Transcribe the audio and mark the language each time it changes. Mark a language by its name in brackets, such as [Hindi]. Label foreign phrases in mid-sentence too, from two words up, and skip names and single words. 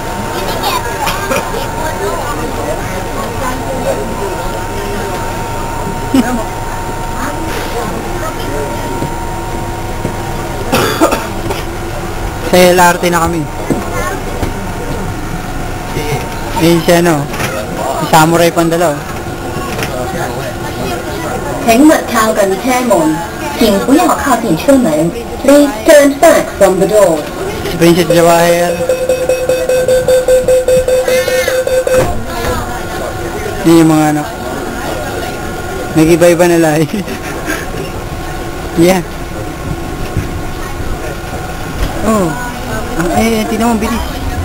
[Filipino] Sa LRT na kami. Ayun siya, no? Si Samurai Pandalaw. [Chinese] 请勿靠近車門，請不要靠近車門。 [English] Please stand back from the door. [Filipino] Si Princess Jawahir. Yun yung mga ano. Nag-iba-iba na lahi. Yeah. Oh. Ay, tingnan mo, bilis.